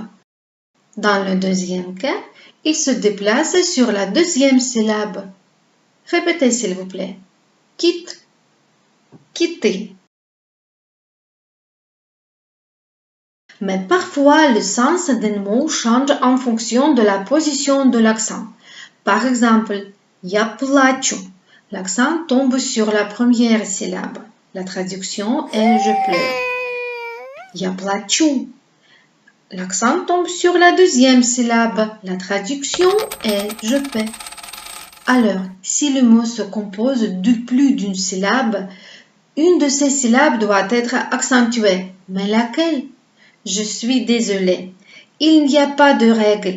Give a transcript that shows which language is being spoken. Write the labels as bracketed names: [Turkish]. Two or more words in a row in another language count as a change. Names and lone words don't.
[French] Dans le deuxième cas, il se déplace sur la deuxième syllabe. Répétez s'il vous plaît. Quitte, quitter. Mais parfois, le sens d'un mot change en fonction de la position de l'accent. Par exemple, [Russian] я плачу. [French] L'accent tombe sur la première syllabe. La traduction est je pleure. [Russian] Я плачу. [French] L'accent tombe sur la deuxième syllabe. La traduction est je paie. Alors, si le mot se compose de plus d'une syllabe, une de ces syllabes doit être accentuée. Mais laquelle? Je suis désolée. Il n'y a pas de règle.